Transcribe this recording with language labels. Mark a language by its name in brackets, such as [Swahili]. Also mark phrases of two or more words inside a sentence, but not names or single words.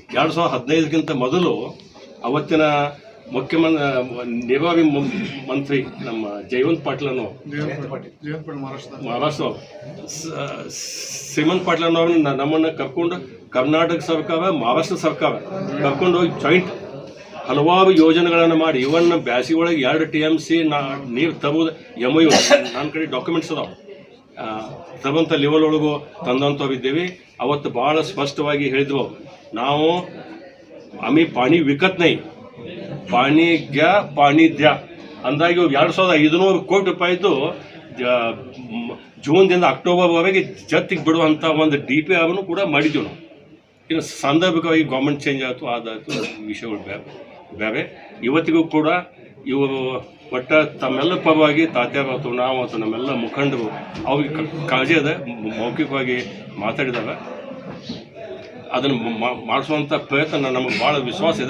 [Kannada] 2015ಕ್ಕಿಂತ ಮೊದಲು ಅವತ್ತಿನ ನಿರ್ವಾಹಿ ಮಂತ್ರಿ ನಮ್ಮ ಜಯವಂತ್ ಪಾಟೀಲ್ ಮಹಾರಾಷ್ಟ್ರ ಶ್ರೀಮಂತ್ ಪಾಟೀಲ್ ಅವ್ರನ್ನ ನಮ್ಮನ್ನು ಕರ್ಕೊಂಡು ಕರ್ನಾಟಕ ಸರ್ಕಾರ ಮಹಾರಾಷ್ಟ್ರ ಸರ್ಕಾರ ಕರ್ಕೊಂಡು ಹೋಗಿ ಜಾಯಿಂಟ್ ಹಲವಾರು ಯೋಜನೆಗಳನ್ನು ಮಾಡಿ ಇವನ್ ಬ್ಯಾಸಿಗೆ ಒಳಗೆ 2 TMC ನೀರು ತರುವುದು MOU ನನ್ನ ಕಡೆ ಡಾಕ್ಯುಮೆಂಟ್ಸ್ ಅದಾವೆ. ತರುವಂಥ ಲೆವೆಲ್ ಒಳಗೂ ತಂದಂಥವಿದ್ದೀವಿ. ಅವತ್ತು ಭಾಳ ಸ್ಪಷ್ಟವಾಗಿ ಹೇಳಿದ್ವು, ನಾವು [Marathi] आम्ही पाणी विकत नाही, पाणी घ्या पाणी द्या [Kannada] ಅಂದಾಗಿ 2500 ಕೋಟಿ ರೂಪಾಯಿದು ಜೂನ್ದಿಂದ ಅಕ್ಟೋಬರ್ವರೆಗೆ ಜತ್ತಿಗೆ ಬಿಡುವಂಥ ಒಂದು DPR ಅನ್ನು ಕೂಡ ಮಾಡಿದ್ದೀವಿ ನಾವು. ಇನ್ನು ಸಾಂದರ್ಭಿಕವಾಗಿ [English] government change [Kannada] ಆಯಿತು, ಅದಾಯಿತು, ವಿಷಯಗಳು ಬೇರೆ. ಇವತ್ತಿಗೂ ಕೂಡ ಇವರು ಒಟ್ಟ ತಮ್ಮೆಲ್ಲ ಪರವಾಗಿ ತಾತ್ಯಾರು ಅಥವಾ ನಾವು ಅಥವಾ ನಮ್ಮೆಲ್ಲ ಮುಖಂಡರು ಅವ್ರಿಗೆ ಕಾಳಜಿ ಅದ, ಮೌಖಿಕವಾಗಿ ಮಾತಾಡಿದಾಗ ಅದನ್ನು ಮಾಡಿಸುವಂಥ ಪ್ರಯತ್ನ ನಮಗೆ ಭಾಳ ವಿಶ್ವಾಸ ಇದೆ.